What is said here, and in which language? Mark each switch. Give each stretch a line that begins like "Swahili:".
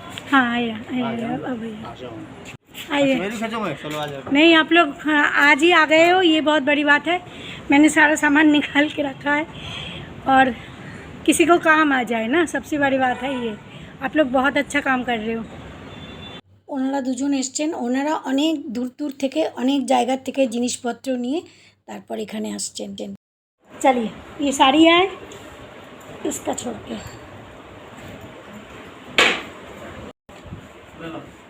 Hindi: हाँ आया आया, अब आइए। मेरी खींचो, मैं चलो आ जाओ। नहीं, आप लोग आज ही आ गए हो, ये बहुत बड़ी बात है। मैंने सारा सामान निकाल के रखा है, और किसी को काम आ जाए ना, सबसे बड़ी बात है ये। आप लोग बहुत अच्छा काम कर रहे हो।
Bangla: ওনারা দুজন এসছেন, ওনারা অনেক দূর থেকে, অনেক জায়গার থেকে জিনিসপত্র নিয়ে তারপর এখানে আসছেন।
Hindi: चलिए ये साड़ी है, इसका छोड़ के ले लो।